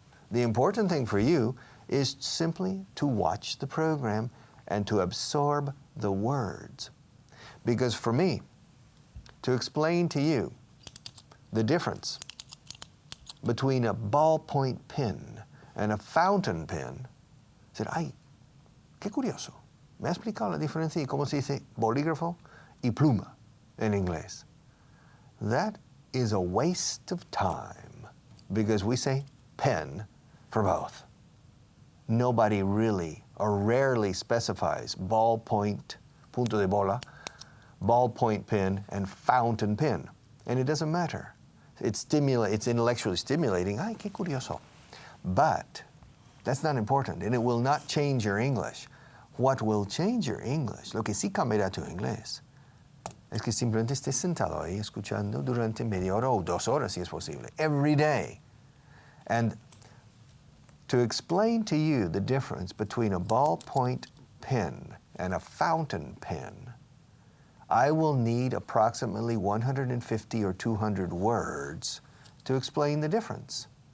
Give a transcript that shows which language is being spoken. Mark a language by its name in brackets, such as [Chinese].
[English] The important thing for you is simply to watch the program and to absorb the words. Because for me, to explain to you the difference between a ballpoint pen and a fountain pen. Said, [Spanish] ay, qué curioso. Me ha explicado la diferencia y cómo se dice bolígrafo y pluma en inglés. [English] That is a waste of time because we say pen for both. Nobody really or rarely specifies ballpoint, [Spanish] punto de bola, [English] ballpoint pen, and fountain pen. And it doesn't matter. It's intellectually stimulating. [Spanish] Ay, qué curioso. [English] But that's not important, and it will not change your English. What will change your English, [Spanish] lo que sí cambiará tu inglés, es que simplemente estés sentado ahí escuchando durante media hora o 2 horas, si es posible, [English] every day. And to explain to you the difference between a ballpoint pen and a fountain pen, I will need approximately 150 or 200 words to explain the difference.